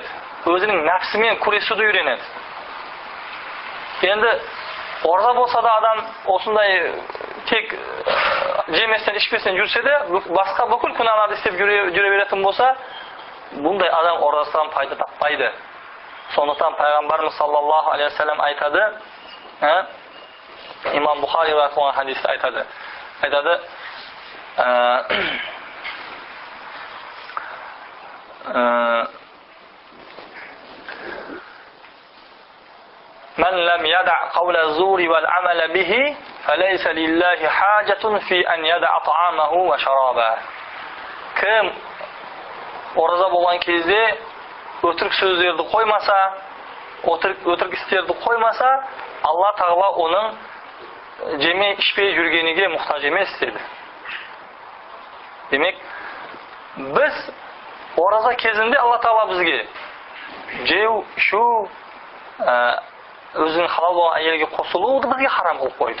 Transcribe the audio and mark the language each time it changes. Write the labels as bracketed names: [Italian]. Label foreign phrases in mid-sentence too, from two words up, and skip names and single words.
[Kazakh] Өзінің нәпсімен күресуді үйренеді. Енді ораза болса да адам осындай тек жеместен, ішпестен жүрсе де, басқа бүкіл күнәларды істеп жүре беретін болса, бұндай адам оразасынан пайда таппайды. Сондықтан Пайғамбарымыз [Arabic] صلى الله عليه وسلم [Kazakh] айтады, имам Бухари риуаят хадисте айтады, [Arabic] من لم يدع قول الزور والعمل به فليس لله حاجة في أن يدع طعامه وشرابه. [Kazakh] Кім ораза болған кезде өтірік сөздерді қоймаса, өтірік істерді қоймаса, Алла Тағала оның жемей ішпей жүргеніне мұқтаж емес деді. Демек, біз ораза кезінде Алла Тағала бізге жеу, ішу, өзінің халал болған әйелге қосылуды бізге харам қылып қойды.